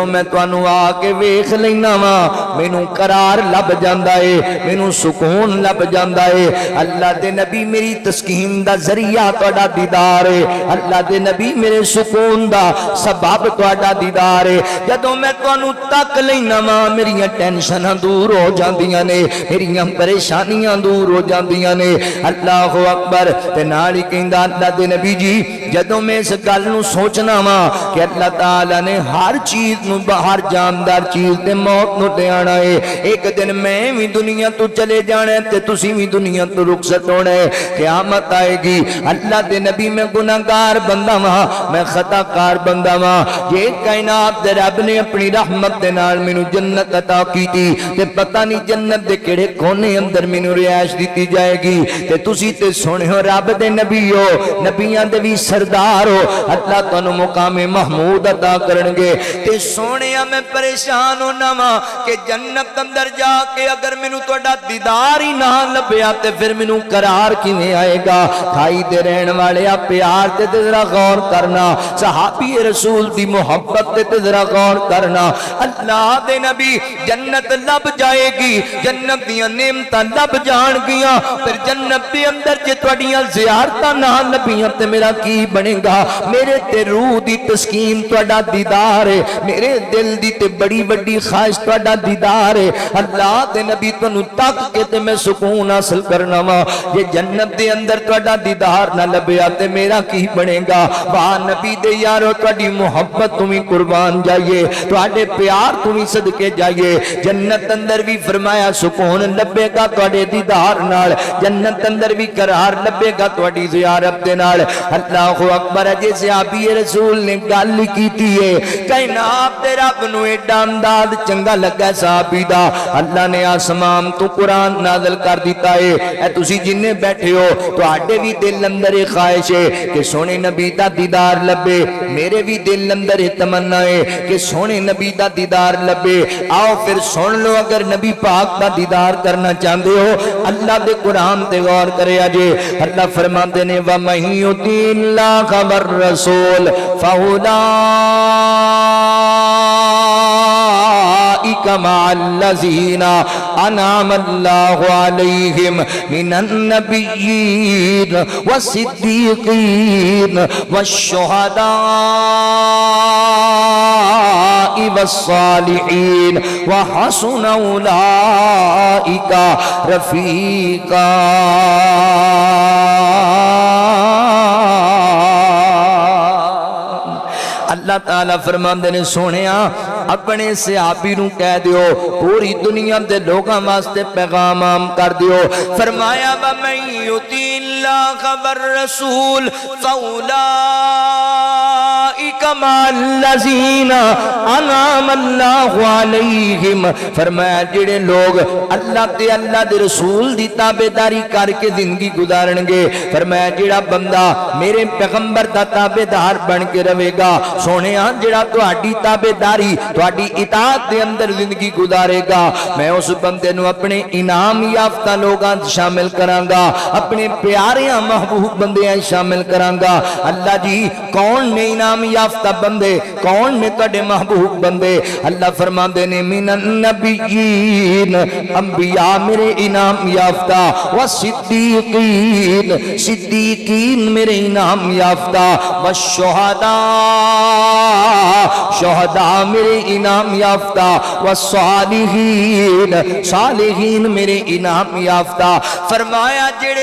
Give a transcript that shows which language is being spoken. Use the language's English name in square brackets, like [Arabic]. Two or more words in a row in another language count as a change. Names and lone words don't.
[Punjabi] میں تانوں آ کے ویکھ لینا وا مینوں قرار لب جاندا ہے مینوں سکون لب جاندا ہے اللہ دے نبی میری تسکین دا ذریعہ تہاڈا دیدار ہے اللہ دے نبی میرے سکون دا سبب تہاڈا دیدار ہے جدوں میں تانوں تک لینا وا میریاں ٹینشناں دور ہو جاندیاں نے میریاں پریشانیاں دور ہو جاندیاں نے [Arabic] اللہ اکبر [Punjabi] تے نال ہی کہندا اللہ دے نبی جی جدوں میں اس گل نو سوچنا وا کہ اللہ تعالی نے ہر چیز نو باہر جاندار چیز تے موت نو لے آنا ہے ایک دن میں بھی دنیا تو چلے جانا ہے تے تسی بھی دنیا تو رخصت ہونا ہے قیامت آئے گی اللہ دے نبی میں گناہگار بندہ وا میں خطا کار بندہ وا یہ کائنات دے رب نے اپنی رحمت دے نال مینوں جنت عطا کیتی تے پتہ نہیں جنت دے کیڑے کونے اندر مینوں رہائش دتی جائے گی تے تسی تے سنو رب دے نبی ہو نبیاں دے بھی سردار ہو اللہ تانوں مقام محمود عطا کرن گے تے سونیا میں پریشان ہونا وا کہ جنت اندر جا کے اگر مینوں تہاڈا دیدار ہی نہ لبیا تے پھر مینوں قرار کیویں آئے جائے گا کھائی دے رہن والے پیار تے ذرا غور کرنا صحابی رسول دی محبت تے ذرا غور کرنا اللہ دے نبی جنت لب جائے گی جنت دیاں نعمتاں لب جان گیاں پھر جنت دے اندر جے تواڈیاں زیارتاں نہ لبیاں تے میرا کی بنے گا میرے تے روح دی تسکین تواڈا دیدار ہے میرے دل دی تے بڑی بڑی خواہش تواڈا دیدار ہے اللہ دے نبی تانوں تک کے تے میں سکون حاصل کرنا وا یہ جنت دے اندر تواڈا دیدار نہ لبیا تے میرا کی بنے گا واہ نبی دے یارو تواڈی محبت تمہیں قربان جائیے تواڈے پیار تمہیں صدقے جائیے جنت اندر بھی فرمایا سکون لبے گا تواڈے دیدار نال جنت اندر بھی قرار لبے گا تواڈی زیارت دے نال [Arabic] اللہ اکبر [Punjabi] جے صحابی رسول نے گل کیتی ہے کہنا آپ دے رب نو ایڈا انداز چنگا لگا صحابی دا اللہ نے آسمان تو قرآن نازل کر دیتا ہے اے تسی جننے بیٹھے ہو تواڈے بھی دل اندر خواہش ہے کہ سونے نبی دا دیدار لبے میرے بھی دل اندر تمنا ہے کہ سونے نبی دا دیدار لبے آؤ پھر سن لو اگر نبی پاک دا دیدار کرنا چاہتے ہو اللہ دے قرآن تے غور کرے آجے اللہ فرماتے نے [Arabic] وَمَن يُطِعِ اللَّهَ وَالرَّسُولَ فَأُولَٰئِكَ مَعَ الَّذِينَ أَنْعَمَ اللَّهُ عَلَيْهِمْ مِنَ النَّبِيِّينَ وَالصِّدِّيقِينَ وَالشُّهَدَاءِ وَالصَّالِحِينَ وَحَسُنَ أُولَٰئِكَ رَفِيقًا [Punjabi] اللہ تعالیٰ فرماندے نے سونیا اپنے صحابی نو کہہ دیو پوری دنیا دے لوگاں واسطے پیغام عام کر دیو فرمایا [Arabic] وَمَن يُطِعِ اللَّهَ وَالرَّسُولَ فَأُولَٰئِكَ مَعَ الَّذِينَ أَنْعَمَ اللَّهُ عَلَيْهِمْ [Punjabi] فرمایا جڑے لوگ اللہ تے اللہ دے رسول دی تابعداری کر کے زندگی گزارن گے فرمایا جڑا بندہ میرے پیغمبر دا تابعدار بن کے رہے گا سونے جڑا تہاڈی تابعداری تہاڈی اطاعت دے اندر زندگی گزارے گا میں اس بندے نو اپنے انعام یافتہ لوگاں شامل کراں گا اپنے پیاریاں محبوب بندیاں شامل کراں گا اللہ جی کون نے انعام یافتہ بندے کون نے تہاڈے محبوب بندے اللہ فرماندے نے [Arabic] من النبیین [Punjabi] انبیاء میرے انعام یافتہ والصدیقین صدیقین میرے انعام یافتہ والشہداء شہداء میرے انعام یافتہ والصالحین صالحین میرے انعام یافتہ فرمایا جڑے